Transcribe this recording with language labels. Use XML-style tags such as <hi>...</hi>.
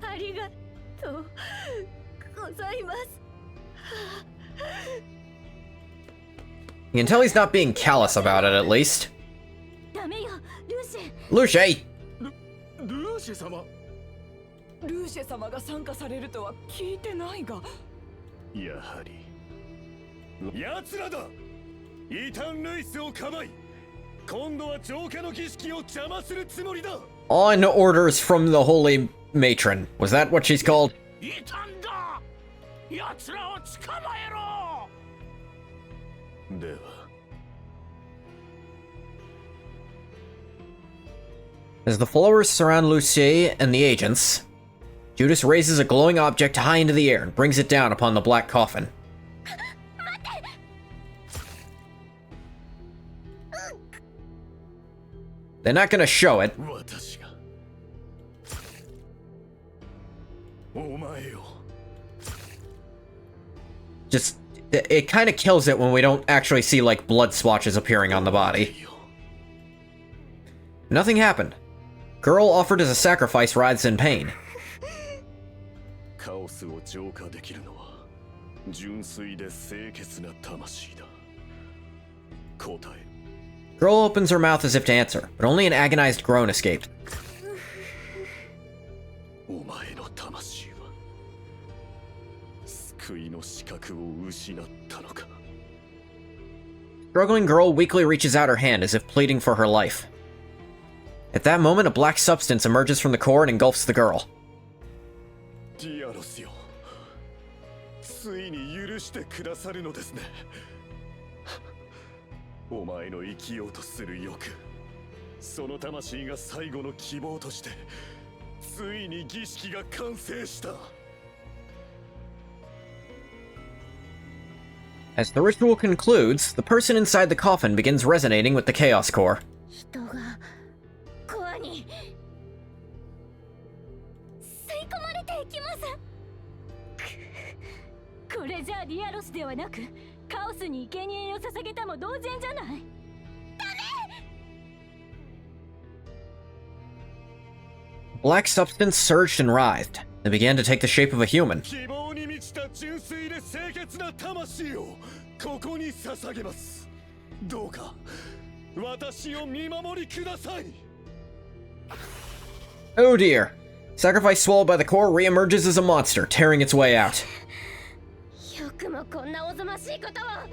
<ja>ありがとうございます。</ja> <en>You can tell he's not being callous about it, at least.</en> <ja>ダメよ、ルーシェ。</ja> <en>Luce!</en> <ja>ルーシェ様。ルーシェ様が参加されるとは聞いてないが。やはり奴らだ。イータン・ルイスをかばい、今度は浄化の儀式を邪魔するつもりだ。</ja> <en>On orders from the Holy Matron. Was that what she's called?</en> <ja>異端だ。奴らを捕まえろ。では</ja> <en>As the followers surround Lucier and the agents, Judas raises a glowing object high into the air and brings it down upon the black coffin. They're not gonna show it.</en> <ja>私がお前を</ja> <en>Just, it kind of kills it when we don't actually see, like, blood swatches appearing on the body. Nothing happened. Girl offered as a sacrifice writhes in pain.</en> <ja>カオスを浄化できるのは純粋で清潔な魂だ。答え</ja> <en>Girl opens her mouth as if to answer, but only an agonized groan escaped.</en> <ja>お前の魂は救いの資格を失ったのか。</ja> <en>Struggling girl weakly reaches out her hand as if pleading for her life. At that moment, a black substance emerges from the core and engulfs the girl.</en> <ja>ディアロスよ、ついに許してくださるのですね。お前の生きようとする欲、その魂が最後の希望としてついに儀式が完成した。</ja> <en>As the ritual concludes, the person inside the coffin begins resonating with the Chaos Core.</en> <ja>人がコアに吸い込まれていきます。これじゃリアロスではなくカオスに生贄を捧げたも同然じゃない。</ja> <en>Black substance surged and writhed. It began to take the shape of a human.</en> <ja>希望に満ちた純粋で清潔な魂をここに捧げます。どうか私を見守りください。</ja> <en>Oh dear. Sacrifice swallowed by the core reemerges as a monster, tearing its way out.</en> <ja>よくもこんなおぞましいことを。</ja>